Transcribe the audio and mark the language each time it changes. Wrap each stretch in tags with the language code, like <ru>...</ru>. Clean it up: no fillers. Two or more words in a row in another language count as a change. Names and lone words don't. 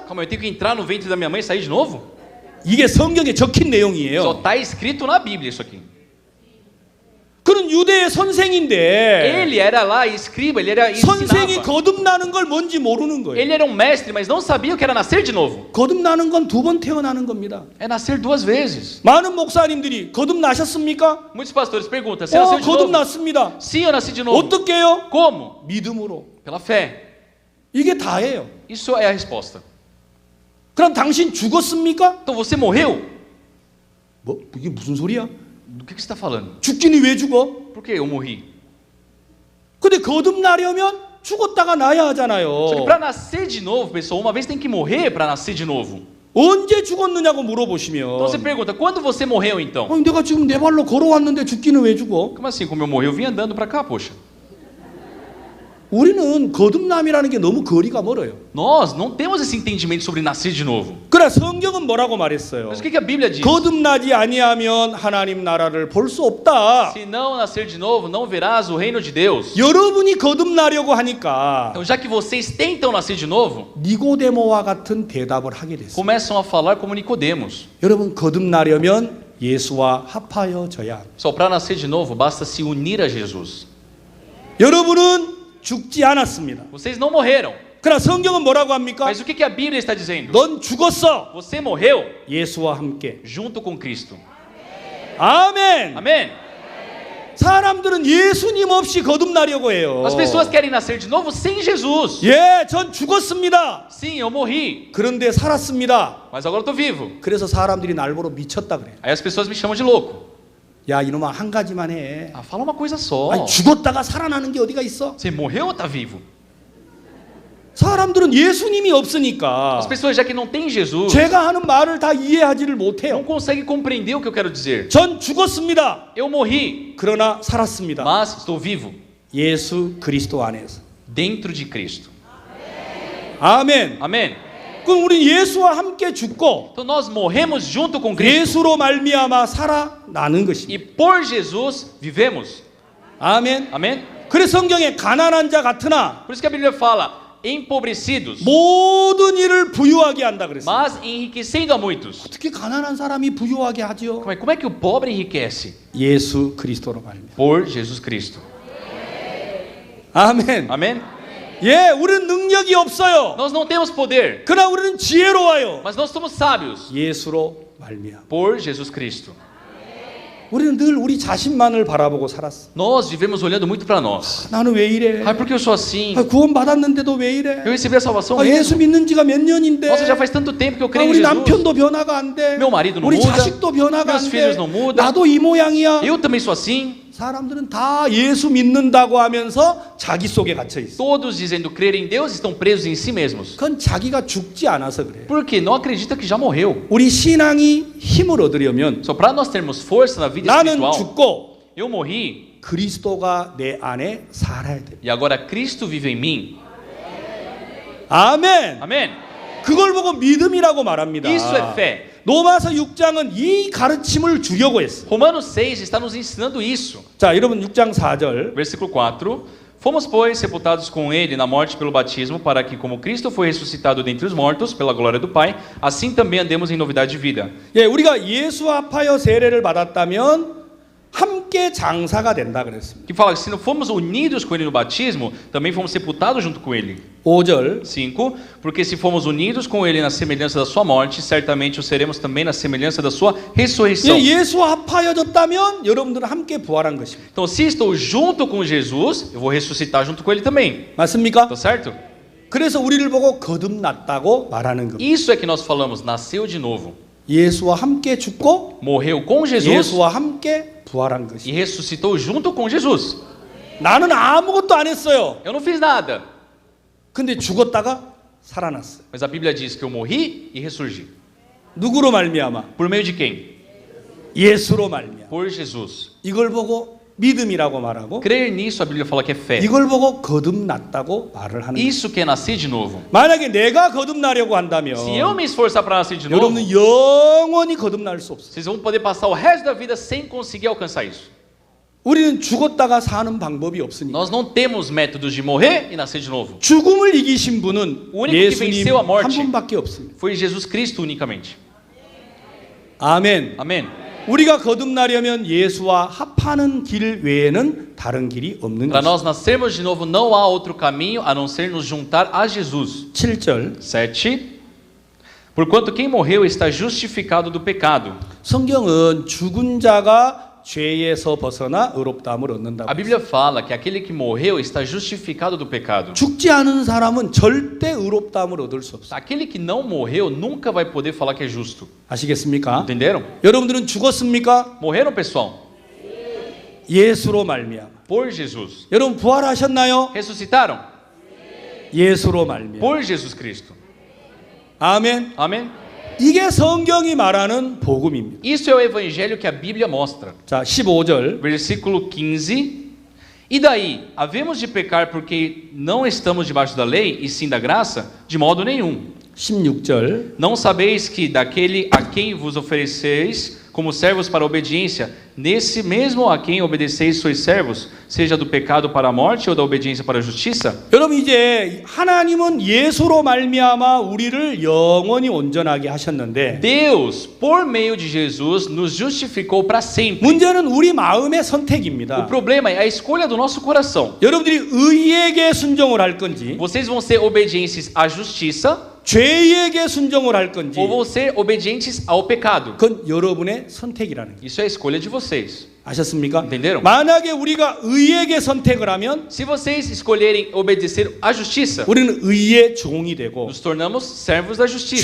<pt>Calma, eu tenho que entrar no ventre da minha mãe e sair de novo?</pt> <ko>이게 성경에 적힌</ko> <pt>Só</pt> <ko>내용이에요.</ko> <pt>está escrito na Bíblia isso aqui.</pt> <ko>그는 유대의 선생인데</ko> <pt>Ele era lá escriba, ele era</pt> <ko>선생이</ko> <pt>ensinava.</pt> <ko>거듭나는 걸 뭔지 모르는 거예요.</ko> <pt>Ele era um mestre, mas não sabia o que era nascer de novo.</pt> <ko>거듭나는 건 두 번 태어나는 겁니다.</ko> <pt>É nascer duas vezes.</pt> <ko>많은 목사님들이 거듭나셨습니까?</ko> <pt>Muitos pastores perguntam: você nasceu de novo?</pt> <ko>거듭났습니다.</ko> <pt>Sim, eu nasci de novo.</pt> <ko>어떻게요?</ko> <pt>Como?</pt> <ko>믿음으로.</ko> <pt>Pela fé.</pt> <ko>이게 다예요.</ko> <pt>Isso é a resposta.</pt> <ko>그럼 당신 죽었습니까?</ko> <pt>Então você morreu?</pt> <ko>뭐 이게 무슨 소리야?</ko> <pt>Do que você está falando?</pt> <ko>죽기는 왜 죽어?</ko> <pt>Por que eu morri?</pt> <ko>근데 거듭나려면 죽었다가 나야</ko> <pt>Só que</pt> <ko>하잖아요.</ko> <pt>para nascer de novo, pessoal, uma vez tem que morrer para nascer de novo.</pt> <ko>언제 죽었느냐고</ko> <pt>Então</pt> <ko>물어보시면</ko> <pt>você pergunta: quando você morreu então?</pt> <ko>아니, 내가 지금 내 발로 걸어왔는데 죽기는 왜 죽어?</ko> <pt>Como assim, como eu morri? Eu vim andando para cá, poxa.</pt> <ko>우리는 거듭남이라는 게 너무 거리가 멀어요.</ko> <pt>Nós não temos esse entendimento sobre nascer de novo.</pt> <ko>그래 성경은 뭐라고 말했어요?</ko> <pt>Mas o que a Bíblia diz?</pt> <ko>거듭나지 아니하면 하나님 나라를 볼 수 없다.</ko> <pt>Se não nascer de novo, não verás o reino de Deus.</pt> <ko>여러분이 거듭나려고 하니까</ko> <pt>Então, já que vocês tentam nascer de novo,</pt> <ko>니고데모와 같은 대답을 하게 됐어요.</ko> <pt>começam a falar como Nicodemos.</pt> <ko>여러분 거듭나려면 예수와 합하여져야 합니다.</ko> <pt>Só para nascer de novo, basta se unir a Jesus.</pt> <ko>여러분은 죽지 않았습니다.</ko> <pt>Vocês não morreram.</pt> <ko>그러나 성경은 뭐라고 합니까?</ko> <pt>Mas o que a Bíblia está dizendo?</pt> <ko>넌 죽었어.</ko> <pt>Você morreu</pt> <ko>예수와 함께.</ko> <pt>junto com Cristo.</pt> <ko>아멘.</ko> <pt>Amém?</pt> <ko>사람들은 예수님 없이 거듭나려고 해요.</ko> <pt>As pessoas querem nascer de novo sem Jesus.</pt> <ko>예, 전 죽었습니다.</ko> <pt>Sim, eu morri,</pt> <ko>그런데 살았습니다.</ko> <pt>mas agora eu tô vivo.</pt> <ko>그래서 사람들이 날 보러 미쳤다 그래요.</ko> <pt>Aí as pessoas me chamam de louco.</pt> <ko>야, 이놈아 한 가지만 해.</ko> <pt>Ah, fala uma coisa só.</pt> <ko>아니, 죽었다가 살아나는 게 어디가 있어?</ko> <pt>Você morreu ou tá vivo?</pt> <ko>사람들은 예수님이 없으니까</ko> <pt>As pessoas, já que não tem Jesus,</pt> <ko>제가 하는 말을 다 이해하지를</ko> <pt>não</pt> <ko>못해요.</ko> <pt>conseguem compreender o que eu quero dizer.</pt> <ko>전 죽었습니다.</ko> <pt>Eu morri,</pt> <ko>그러나 살았습니다.</ko> <pt>mas estou vivo</pt> <ko>예수 그리스도 안에서.</ko> <pt>dentro de Cristo.</pt> <ko>아멘.</ko> <pt>Amém?</pt> <ko>그럼 우리 예수와 함께 죽고</ko> <pt>Então nós morremos junto com Cristo</pt> <ko>예수로 말미암아 살아나는</ko> <pt>e</pt> <ko>것입니다.</ko> <pt>por Jesus vivemos.</pt> <ko>아멘.</ko> <pt>Amém?</pt> <ko>그래서 성경에 가난한 자 같으나</ko> <pt>Por isso que a Bíblia fala empobrecidos,</pt> <ko>모든 일을 부유하게 한다 그랬어요.</ko> <pt>mas enriquecendo a muitos.</pt> <ko>어떻게 가난한 사람이 부유하게 하죠?</ko> <pt>Como é que o pobre enriquece?</pt> <ko>예수 그리스도로 말미암아.</ko> <pt>Por Jesus Cristo.</pt> <ko>아멘.</ko> <pt>Amém?</pt> <ko>예, 우리는 능력이 없어요.</ko> <pt>Nós não temos poder,</pt> <ko>그러나 우리는 지혜로워요.</ko> <pt>mas nós somos sábios</pt> <ko>예수로 말미암아.</ko> <pt>por Jesus Cristo.</pt> <ko>우리는 늘 우리 자신만을 바라보고 살았어.</ko> <pt>Nós vivemos olhando muito para nós.</pt> <ko>나는 왜 이래?</ko> <pt>Ai, por que eu sou assim?</pt> <ko>구원 받았는데도 왜 이래?</ko> <pt>Eu recebi a salvação</pt> <ko>예수</ko> <pt>mesmo.</pt> <ko>믿는 지가 몇 년인데.</ko> <pt>Nossa, já faz tanto tempo que eu creio em</pt> <ko>우리</ko> <pt>Jesus.</pt> <ko>남편도 변화가 안 돼.</ko> <pt>Meu marido não</pt> <ko>우리</ko> <pt>muda.</pt> <ko>자식도 변화가</ko> <pt>Meus</pt> <ko>안</ko> <pt>filhos</pt> <ko>돼.</ko> <pt>não mudam.</pt> <ko>나도 이 모양이야.</ko> <pt>Eu também sou assim.</pt> <ko>사람들은 다 예수 믿는다고 하면서 자기 속에 gat혀 있어.</ko> <pt>Todos dizendo crer em Deus estão presos em si mesmos.</pt> <ko>그건 자기가 죽지 않아서 그래요.</ko> <pt>Porque não acredita que já morreu.</pt> <ko>우리 신앙이 힘을 얻으려면</ko> <pt>Só para nós termos força na vida</pt> <ko>나는</ko> <pt>espiritual.</pt> <ko>죽고</ko> <pt>Eu morri</pt> <ko>그리스도가 내 안에 살아야 돼.</ko> <pt>e agora Cristo vive em mim.</pt> <ko>아멘.</ko> <pt>Amém?</pt> <ko>그걸 보고 믿음이라고 말합니다.</ko> <pt>Isso é fé.</pt> <ko>로마서 6장은 이 가르침을 주려고 했어.</ko> <pt>Romanos 6 está nos ensinando isso.</pt> <ko>자, 여러분 6장 4절.</ko> <pt>Versículo 4. Fomos, pois, sepultados com ele na morte pelo batismo, para que, como Cristo foi ressuscitado dentre os mortos, pela glória do Pai, assim também andemos em novidade de vida.</pt> <ko>예, 우리가 예수 합하여 세례를 받았다면 함께 장사가 된다 그랬습니다.</ko> <pt>Que fala que se não fomos unidos com ele no batismo, também fomos sepultados junto com ele.</pt> <ko>5절.</ko> <pt>5. Porque se fomos unidos com ele na semelhança da sua morte, certamente o seremos também na semelhança da sua ressurreição.</pt> <ko>예, 예수와 합하여졌다면 여러분들은 함께 부활한 것입니다.</ko> <pt>Então, se estou junto com Jesus, eu vou ressuscitar junto com ele também.</pt> <ko>맞습니까?</ko> <pt>Tá certo?</pt> <ko>그래서 우리를 보고 거듭났다고 말하는 겁니다.</ko> <pt>Isso é que nós falamos, nasceu de novo.</pt> <ko>예수와 함께 죽고</ko> <pt>Morreu com Jesus</pt> <ko>예수와 함께 부활한</ko> <pt>e</pt> <ko>것이.</ko> <pt>ressuscitou junto com Jesus.</pt> <ko>나는 아무것도 안 했어요.</ko> <pt>Eu não fiz nada,</pt> <ko>근데 죽었다가 살아났어요.</ko> <pt>mas a Bíblia diz que eu morri e ressurgi.</pt> <ko>누구로 말미암아?</ko> <pt>Por meio de quem?</pt> <ko>예수로 말미암아.</ko> <pt>Por Jesus.</pt> <ko>이걸 보고 믿음이라고 말하고</ko> <pt>Crer nisso, a Bíblia fala que é fé.</pt> <ko>이걸 보고 거듭났다고 말을 하는 거예요.</ko> <pt>Isso que é nascer de novo.</pt> <ko>만약에 내가 거듭나려고 한다면</ko> <pt>Se eu me esforçar para nascer de novo,</pt> <ko>여러분은 영원히 거듭날 수 없어요.</ko> <pt>vocês vão poder passar o resto da vida sem conseguir alcançar isso.</pt> <ko>우리는 죽었다가 사는 방법이 없으니까.</ko> <pt>Nós não temos métodos de morrer e nascer de novo.</pt> <ko>죽음을 이기신 분은</ko> <pt>O único que</pt> <ko>예수님</ko> <pt>venceu a</pt> <ko>한</ko> <pt>morte</pt> <ko>분밖에 없습니다.</ko> <pt>foi Jesus Cristo unicamente.</pt> <ko>아멘.</ko> <pt>Amém?</pt> <ko>우리가 거듭나려면 예수와 합하는 길 외에는 다른 길이 없는</ko> <pt>Para</pt> <ko>것입니다.</ko> <pt>nós nascermos de novo, não há outro caminho a não ser nos juntar a Jesus.</pt> <ko>7절.</ko> <pt>7. Porquanto quem morreu está justificado do pecado.</pt> <ko>성경은 죽은 자가 죄에서 벗어나 의롭다함을 얻는다고.</ko> <pt>A Bíblia fala que aquele que morreu está justificado do pecado.</pt> <ko>죽지 않은 사람은 절대 의롭다함을 얻을 수 없어요.</ko> <pt>Aquele que não morreu nunca vai poder falar que é justo.</pt> <ko>아시겠습니까?</ko> <pt>Entenderam?</pt> <ko>여러분들은 죽었습니까?</ko> <pt>Morreram, pessoal?</pt> <ko>예수로 말미암아.</ko> <pt>Por Jesus.</pt> <ko>여러분 부활하셨나요?</ko> <pt>Ressuscitaram?</pt> <ko>예수로 말미암아.</ko> <pt>Por Jesus Cristo.</pt> <ko>아멘.</ko> <pt>Amém?</pt> <ko>이게 성경이 말하는 복음입니다.</ko> <pt>Isso é o evangelho que a Bíblia mostra.</pt> <ko>자, 15절.</ko> <pt>Versículo 15. E daí, havemos de pecar porque não estamos debaixo da lei e sim da graça? De modo nenhum.</pt> <ko>16절.</ko> <pt>Não sabeis que daquele a quem vos ofereceis como servos para a obediência, nesse mesmo a quem obedeceis sois servos, seja do pecado para a morte ou da obediência para a justiça?</pt> <ko>여러분 이제 하나님은 예수로 말미암아 우리를 영원히 온전하게 하셨는데</ko> <pt>Deus, por meio de Jesus, nos justificou para sempre.</pt> <ko>문제는 우리 마음의</ko> <pt>O</pt> <ko>선택입니다.</ko> <pt>problema é a escolha do nosso coração.</pt> <ko>여러분들이 의에게 순종을 할 건지</ko> <pt>Vocês vão ser obedientes à justiça</pt> <ko>죄에게 순종을 할 건지</ko> <pt>ou vão ser obedientes ao pecado?</pt> <ko>그건 여러분의 선택이라는 거예요.</ko> <pt>Isso é a escolha de vocês.</pt> <ko>아셨습니까?</ko> <pt>Entenderam?</pt> <ko>만약에 우리가 의에게 선택을 하면</ko> <pt>Se vocês escolherem obedecer à justiça,</pt> <ko>우리는 의의 종이 되고</ko> <pt>nos tornamos servos da justiça.</pt>